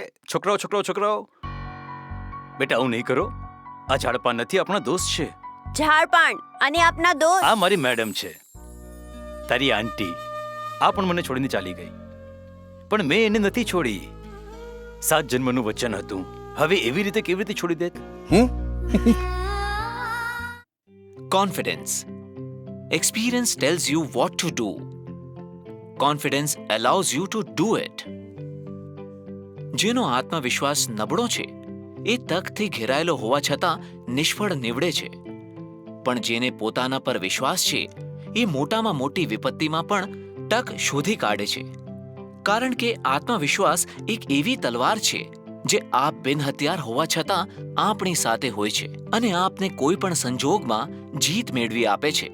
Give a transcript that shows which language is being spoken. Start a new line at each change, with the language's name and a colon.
Gujarati: છોકરાઓ બેટા આવું નહીં કરો. આ ઝાડપાન નથી, આપણા દોસ્ત છે. ઝાડપાન અને આપના દોસ્ત? આ મારી મેડમ છે, તારી આંટી. આ પણ મને છોડીને ચાલી ગઈ, પણ મેં એને નથી છોડી. 7 જન્મનું વચન હતું, હવે એવી રીતે કેવી રીતે છોડી દેત?
English: Confidence. Experience tells you what to do. Confidence allows you to do it.
Gujarati: જેનો આત્મવિશ્વાસ નબળો છે એ તકથી ઘેરાયેલો હોવા છતાં નિષ્ફળ નીવડે છે, પણ જેને પોતાના પર વિશ્વાસ છે એ મોટામાં મોટી વિપત્તિમાં પણ તક શોધી કાઢે છે, કારણ કે આત્મવિશ્વાસ એક એવી તલવાર છે જે આપ બિનહથિયાર હોવા છતાં આપણી સાથે હોય છે અને આપને કોઈ પણ સંજોગમાં જીત મેળવી આપે છે.